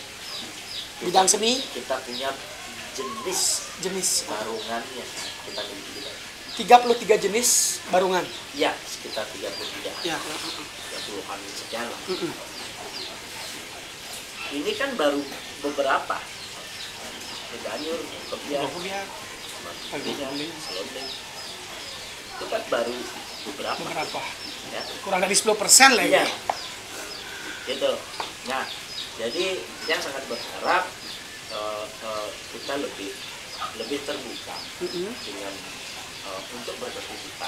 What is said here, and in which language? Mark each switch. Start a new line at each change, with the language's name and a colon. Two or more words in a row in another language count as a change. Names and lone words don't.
Indonesian: Bidang seni kita punya jenis barungannya kita miliki. 33 jenis barungan. Ya, sekitar 33. Ya, 30-an sekian lah. Ini kan baru beberapa. Leganyur, kebiar, selonding. Itu kan baru beberapa. Ya. Kurang dari 10% lah ya. Gitu. Nah, jadi yang sangat berharap kita lebih terbuka dengan untuk beraktivitas.